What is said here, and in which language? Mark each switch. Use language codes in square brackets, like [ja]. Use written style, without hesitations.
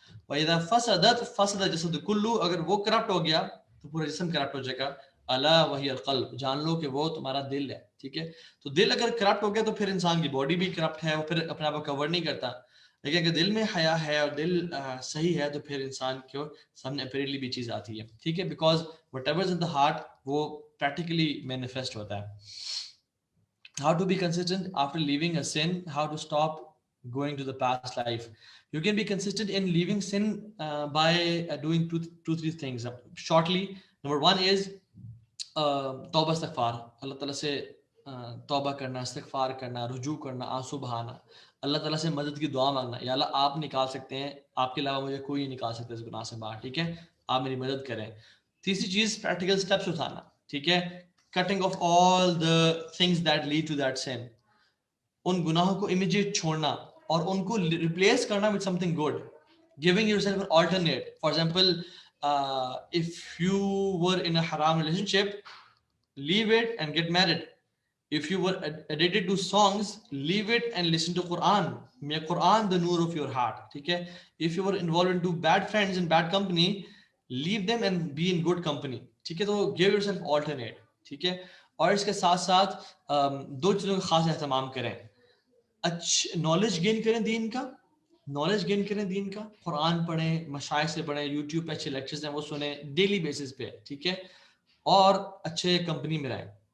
[ar] وَإِذَا فَسَدَتْ فَسَدَ الْجَسَدُ كُلُّهُ, [ur] اگر وہ کرپٹ ہو گیا تو پورا جسم کرپٹ ہو جائے گا. [ar] أَلَا وَهِيَ الْقَلْبُ, [ur] جان لو کہ وہ تمہارا دل ہے. ٹھیک ہے. تو دل اگر کرپٹ ہو گیا تو پھر انسان کی باڈی بھی کرپٹ ہے, وہ پھر اپنے آپ کو کور نہیں کرتا. لیکن اگر دل میں حیا ہے اور دل صحیح ہے تو پھر انسان کے سامنے اپیرنٹلی بھی چیز آتی ہے. ٹھیک ہے, [en] because whatever in the heart [ur] وہ پریکٹیکلی مینیفیسٹ ہوتا ہے. [en] How to be consistent after leaving a sin, how to stop going to the past life. You can be consistent in leaving sin by doing three things shortly. Number one is [ur] توبہ استغفار, اللہ تعالیٰ سے توبہ کرنا, استغفار کرنا, رجوع کرنا, آنسو بہانا, اللہ تعالیٰ سے مدد کی دعا مانگنا, یا اللہ آپ نکال سکتے ہیں, آپ کے علاوہ مجھے کوئی نہیں نکال سکتا اس گناہ سے باہر, ٹھیک ہے, آپ میری مدد کریں. تیسری چیز پریکٹیکل اسٹیپس اٹھانا, ٹھیک ہے, [en] cutting off all the things that lead to that sin. [ur] ان گناہوں کو امیجیٹ چھوڑنا اور ان کو ریپلیس کرنا [en] with something good. Giving yourself an alternate. For example, if you were in a haram relationship, leave it and get married. If you were addicted to songs, leave it and listen to Quran. Make Quran the noor of your heart. ٹھیک ہے. If you were involved into bad friends and bad company, leave them and be in good company. [ur] ٹھیک ہے, تو [en] give yourself alternate. [ur] ٹھیک ہے, اور اس کے ساتھ ساتھ دو چیزوں کا خاص اہتمام کریں. نالج گین کریں دین کا, نالج گین کریں دین کا, قرآن پڑھیں, مشائخ سے پڑھیں, یوٹیوب پہ اچھے لیکچرز ہیں وہ سنیں ڈیلی بیسس پہ, ٹھیک ہے, اور اچھے کمپنی میں رہیں.